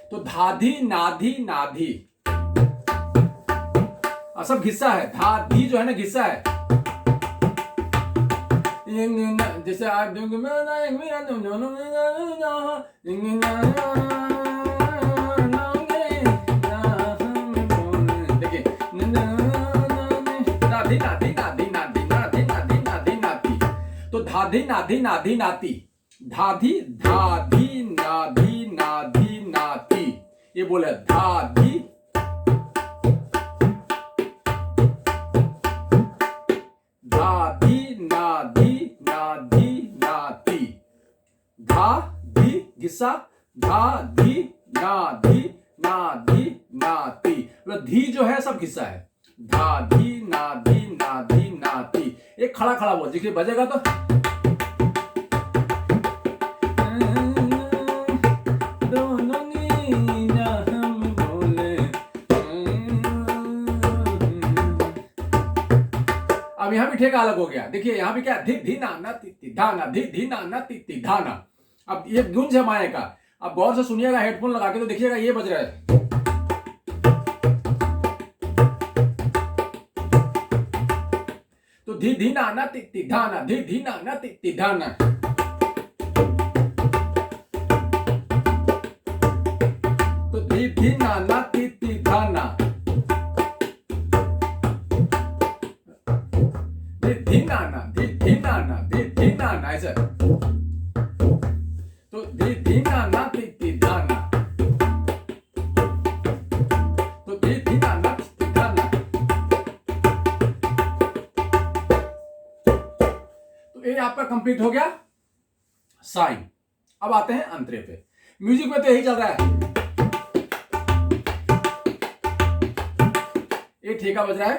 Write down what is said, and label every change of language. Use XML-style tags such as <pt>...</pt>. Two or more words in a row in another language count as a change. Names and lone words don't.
<hi>धाधी नाधी नाधी, सब घिस्सा है। धाधी जो है ना घिस्सा है, जैसे आप देखिए, नाधी नाधी नाधी नाधी नाधी नाधी नाधी नाती। तो धाधी नाधी नाधी नाती, धाधी धाधी नाधी नाधी नाती, ये बोले धाधी धाधी नाधी नाधी नाती, धाधी घिस्सा, धाधी नाधी नाधी नाती, मतलब धी जो है सब घिस्सा है। धाधी नाधी नाधी नाती, एक खड़ा खड़ा बोल, देखिए बजेगा तो अब यहाँ भी ठेका अलग हो गया। देखिए यहाँ भी क्या, धी धी ना ना ती धाना, धी धी ना ना ती धाना। अब ये गुंज है माए का, अब गौर से सुनिएगा हेडफोन लगा के, तो देखिएगा ये बज रहा है। तो धी धी ना ना ती धाना, धी धी ना ना ती धाना। तो धी धी ना ना ती धाना, धी नाना धी नाना धी नाना, ऐसे। तो धी नाना ती धाना, तो धी नाना ती धाना। तो ये आपका कंप्लीट हो गया साइन। अब आते हैं अंतरे पे। म्यूजिक में तो यही चल रहा है, ये ठेका बज रहा है।</hi>